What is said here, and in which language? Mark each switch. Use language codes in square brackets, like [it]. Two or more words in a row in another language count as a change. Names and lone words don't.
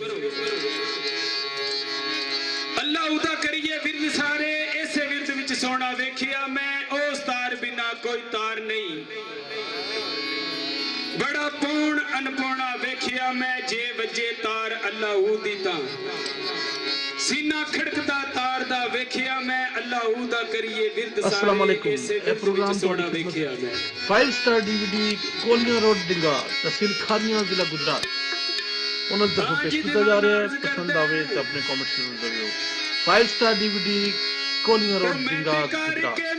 [pa] اللہ اودا کریے ورد سارے، ایسے ورد وچ سونا ویکھیا میں، اس تار بنا کوئی تار نہیں، بڑا پورن انپورنا ویکھیا میں، جے وجے تار اللہ دی تاں سینہ کھڑکدا تار دا ویکھیا میں، اللہ دا کریے ورد سارے. [ar] السلام عليكم. [pa] ایہہ پروگرام سونا ویکھیا میں. 5 سٹار DVD کولیاں روڈ ڈنگہ، تحصیل کھاریاں، ضلع گجرات اوہناں ولوں پیش کیتا جا رہیا اے. پسند آوے تو اپنے کمنٹ ضرور کریو. 5 سٹار DVD کولیاں روڈ ڈنگہ گجرات.